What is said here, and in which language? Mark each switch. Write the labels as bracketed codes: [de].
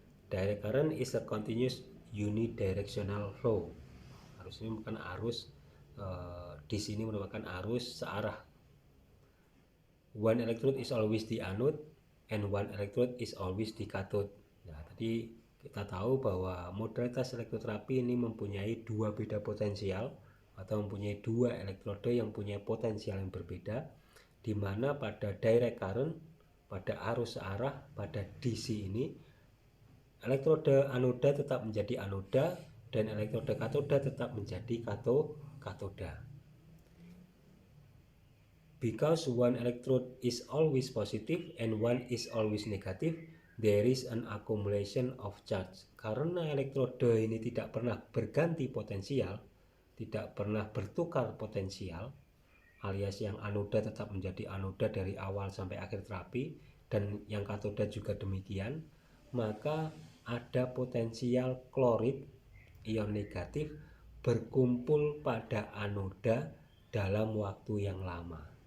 [en] Direct current is a continuous unidirectional flow. [id] Arus ini bukan arus di sini merupakan arus searah. [en] One electrode is always the anode and one electrode is always the cathode. [id] Nah, tadi kita tahu bahwa modalitas elektroterapi ini mempunyai dua beda potensial atau mempunyai dua elektroda yang punya potensial yang berbeda, di mana pada direct current, pada arus searah, pada DC ini elektroda anoda tetap menjadi anoda dan elektroda katoda tetap menjadi katoda. [en] Because one electrode is always positive and one is always negative, there is an accumulation of charge. [id] Karena elektroda ini tidak pernah berganti potensial, tidak pernah bertukar potensial, alias yang anoda tetap menjadi anoda dari awal sampai akhir terapi, dan yang katoda juga demikian, maka ada potensial klorid ion negatif berkumpul pada anoda dalam waktu yang lama.